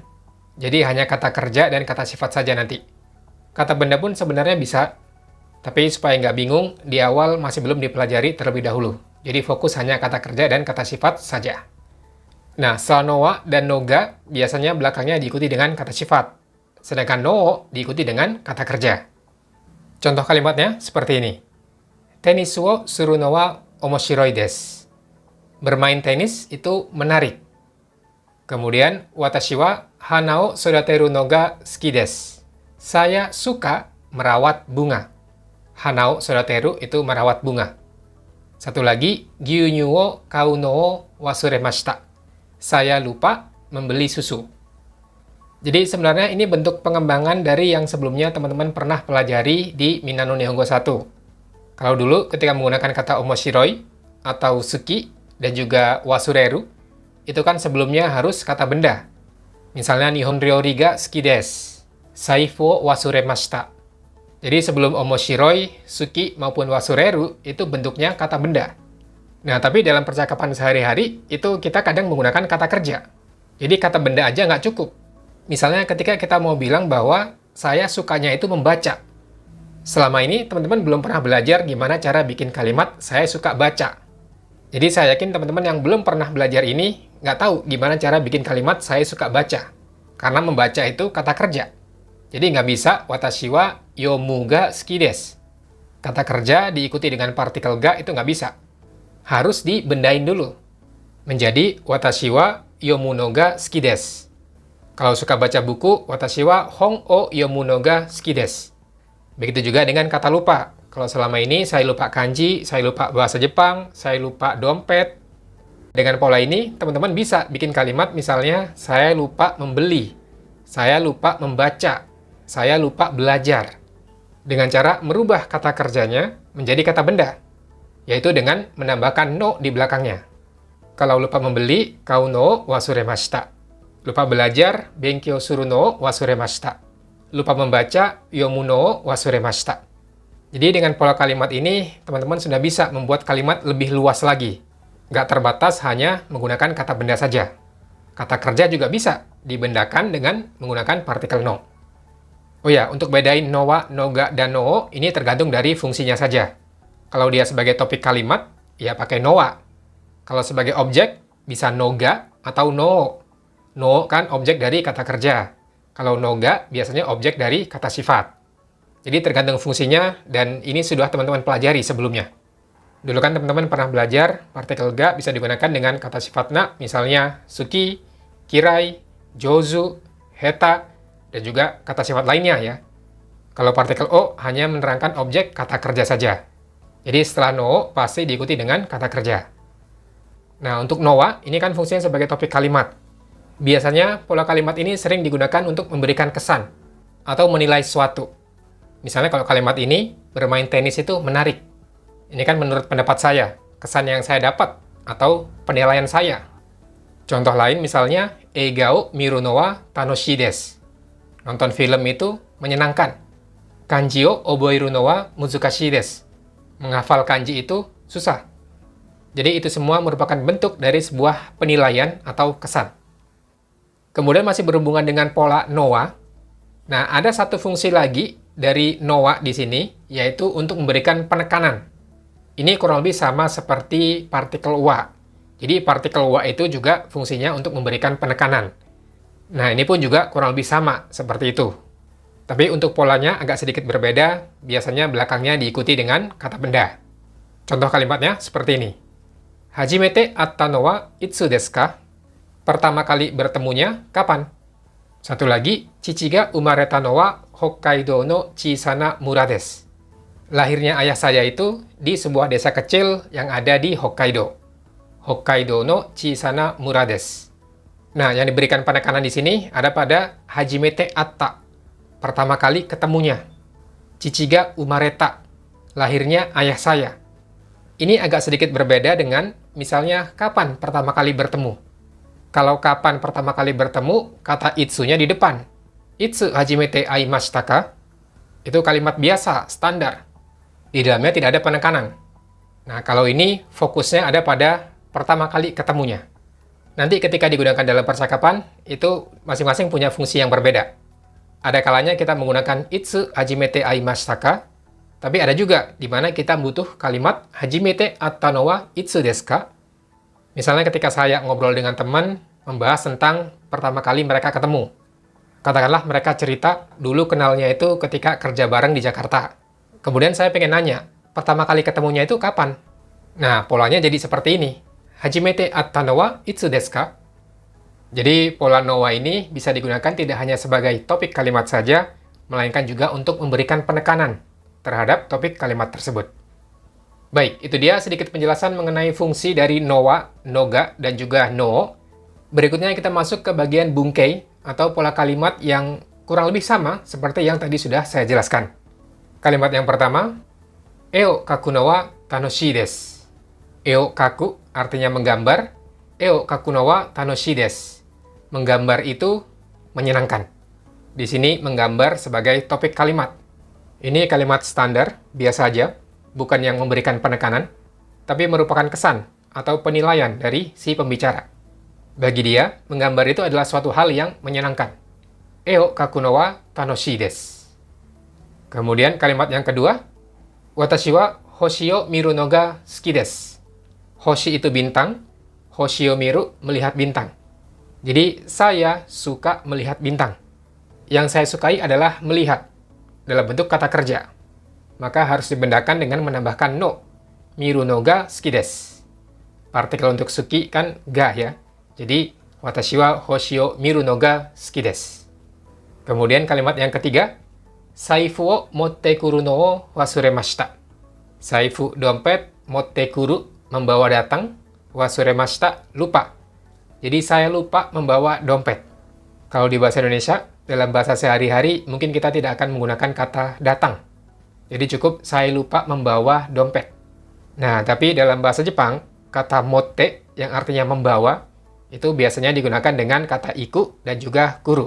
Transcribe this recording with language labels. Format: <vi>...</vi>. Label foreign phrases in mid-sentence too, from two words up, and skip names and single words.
<id>Jadi hanya kata kerja dan kata sifat saja nanti. Kata benda pun sebenarnya bisa, tapi supaya nggak bingung, di awal masih belum dipelajari terlebih dahulu. Jadi fokus hanya kata kerja dan kata sifat saja. Nah, setelah nowa dan noga, biasanya belakangnya diikuti dengan kata sifat. Sedangkan no diikuti dengan kata kerja. Contoh kalimatnya seperti ini.</id> <ja>テニスをするのは面白いです.</ja> <id>Bermain tenis itu menarik. Kemudian,</id> <ja>私は花を育てるのが好きです.</ja> <id>Saya suka merawat bunga.</id> <ja>花を育てる</ja> <id>itu merawat bunga. Satu lagi,</id> <ja>牛乳を買うのを忘れました.</ja> <id>Saya lupa membeli susu. Jadi sebenarnya ini bentuk pengembangan dari yang sebelumnya teman-teman pernah pelajari di Minna no Nihongo 1. Kalau dulu ketika menggunakan kata omoshiroi atau suki dan juga wasureru, itu kan sebelumnya harus kata benda. Misalnya</id> <ja>日本料理が好きです、財布を忘れました.</ja> <id>Jadi sebelum omoshiroi, suki maupun wasureru itu bentuknya kata benda. Nah, tapi dalam percakapan sehari-hari itu kita kadang menggunakan kata kerja. Jadi kata benda aja nggak cukup. Misalnya ketika kita mau bilang bahwa saya sukanya itu membaca. Selama ini teman-teman belum pernah belajar gimana cara bikin kalimat saya suka baca. Jadi saya yakin teman-teman yang belum pernah belajar ini nggak tahu gimana cara bikin kalimat saya suka baca. Karena membaca itu kata kerja. Jadi nggak bisa</id> <ja>私は読むが好きです.</ja> <id>Kata kerja diikuti dengan partikel ga itu nggak bisa. Harus dibendain dulu. Menjadi</id> <ja>私は読むのが好きです.</ja> <id>Kalau suka baca buku,</id> <ja>私は本を読むのが好きです.</ja> <id>Begitu juga dengan kata lupa. Kalau selama ini saya lupa kanji, saya lupa bahasa Jepang, saya lupa dompet. Dengan pola ini, teman-teman bisa bikin kalimat misalnya, saya lupa membeli, saya lupa membaca, saya lupa belajar. Dengan cara merubah kata kerjanya menjadi kata benda, yaitu dengan menambahkan no di belakangnya. Kalau lupa membeli,</id> <ja>買うの忘れました.</ja> <id>Lupa belajar,</id> <ja>勉強するの忘れました.</ja> <id>Lupa membaca,</id> <ja>読むの忘れました.</ja> <id>Jadi dengan pola kalimat ini, teman-teman sudah bisa membuat kalimat lebih luas lagi. Nggak terbatas hanya menggunakan kata benda saja. Kata kerja juga bisa dibendakan dengan menggunakan partikel no. Oh ya, untuk bedain nowa, noga, dan no, ini tergantung dari fungsinya saja. Kalau dia sebagai topik kalimat, ya pakai nowa. Kalau sebagai objek, bisa noga atau no. No kan objek dari kata kerja. Kalau noga biasanya objek dari kata sifat. Jadi tergantung fungsinya dan ini sudah teman-teman pelajari sebelumnya. Dulu kan teman-teman pernah belajar partikel ga bisa digunakan dengan kata sifat na, misalnya suki, kirai, jozu, heta, dan juga kata sifat lainnya ya. Kalau partikel o hanya menerangkan objek kata kerja saja. Jadi setelah no pasti diikuti dengan kata kerja. Nah untuk nowa ini kan fungsinya sebagai topik kalimat. Biasanya, pola kalimat ini sering digunakan untuk memberikan kesan atau menilai sesuatu. Misalnya kalau kalimat ini, bermain tenis itu menarik. Ini kan menurut pendapat saya, kesan yang saya dapat atau penilaian saya. Contoh lain misalnya,</id> <ja>映画を見るのは楽しいです.</ja> <id>Nonton film itu menyenangkan.</id> <ja>漢字を覚えるのは難しいです.</ja> <id>Menghafal kanji itu susah. Jadi itu semua merupakan bentuk dari sebuah penilaian atau kesan. Kemudian masih berhubungan dengan pola nowa. Nah, ada satu fungsi lagi dari nowa di sini, yaitu untuk memberikan penekanan. Ini kurang lebih sama seperti partikel wa. Jadi partikel wa itu juga fungsinya untuk memberikan penekanan. Nah, ini pun juga kurang lebih sama seperti itu. Tapi untuk polanya agak sedikit berbeda, biasanya belakangnya diikuti dengan kata benda. Contoh kalimatnya seperti ini.</id> <ja>初めて会ったのはいつですか?</ja> <id>Pertama kali bertemunya kapan? Satu lagi,</id> <ja>父が生まれたのは北海道の小さな村です.</ja> <id>Lahirnya ayah saya itu di sebuah desa kecil yang ada di Hokkaido.</id> <ja>北海道の小さな村です.</ja> <id>Nah, yang diberikan penekanan di sini ada pada</id> <ja>初めて会った.</ja> <id>Pertama kali ketemunya.</id> <ja>父が生まれた.</ja> <id>Lahirnya ayah saya. Ini agak sedikit berbeda dengan misalnya kapan pertama kali bertemu. Kalau kapan pertama kali bertemu, kata itsu-nya di depan.</id> <ja>いつ初めて会いましたか?</ja> <id>Itu kalimat biasa, standar. Di dalamnya tidak ada penekanan. Nah, kalau ini fokusnya ada pada pertama kali ketemunya. Nanti ketika digunakan dalam percakapan, itu masing-masing punya fungsi yang berbeda. Ada kalanya kita menggunakan</id> <ja>いつ初めて会いましたか?</ja> <id>Tapi ada juga di mana kita butuh kalimat</id> <ja>初めて会ったのはいつですか?</ja> <id>Misalnya ketika saya ngobrol dengan teman, membahas tentang pertama kali mereka ketemu. Katakanlah mereka cerita dulu kenalnya itu ketika kerja bareng di Jakarta. Kemudian saya pengen nanya, pertama kali ketemunya itu kapan? Nah, polanya jadi seperti ini.</id> <ja>初めて会ったのはいつですか?</ja> <id>Jadi, pola</id> <ja>のは</ja> <id>ini bisa digunakan tidak hanya sebagai topik kalimat saja, melainkan juga untuk memberikan penekanan terhadap topik kalimat tersebut. Baik, itu dia sedikit penjelasan mengenai fungsi dari</id> <ja>のは、のが,</ja> <id>dan juga no. Berikutnya kita masuk ke bagian bunkei, atau pola kalimat yang kurang lebih sama seperti yang tadi sudah saya jelaskan. Kalimat yang pertama,</id> <ja>絵を描くのは楽しいです. 絵を描く</ja> <id>artinya menggambar,</id> <ja>絵を描くのは楽しいです.</ja> <id>Menggambar itu menyenangkan. Di sini menggambar sebagai topik kalimat. Ini kalimat standar, biasa aja, bukan yang memberikan penekanan, tapi merupakan kesan atau penilaian dari si pembicara. Bagi dia, menggambar itu adalah suatu hal yang menyenangkan.</id> <ja>絵を描くのは楽しいです.</ja> <id>Kemudian kalimat yang kedua,</id> <ja>私は星を見るのが好きです.</ja> <id>Hoshi itu bintang,</id> <ja>星を見る</ja> <id>melihat bintang. Jadi, saya suka melihat bintang. Yang saya sukai adalah melihat, dalam bentuk kata kerja. Maka harus dibendakan dengan menambahkan no.</id> <ja>見るのが好きです.</ja> <id>Partikel untuk suki kan ga ya. Jadi,</id> <ja>私は星を見るのが好きです.</ja> <id>Kemudian kalimat yang ketiga,</id> <ja>財布を持ってくるのを忘れました.</ja> <id>Saifu dompet,</id> <ja>持ってくる</ja> <id>membawa datang, wasuremashita lupa. Jadi saya lupa membawa dompet. Kalau di bahasa Indonesia, dalam bahasa sehari-hari mungkin kita tidak akan menggunakan kata datang. Jadi cukup saya lupa membawa dompet. Nah, tapi dalam bahasa Jepang, kata motte yang artinya membawa itu biasanya digunakan dengan kata iku dan juga kuru.</id>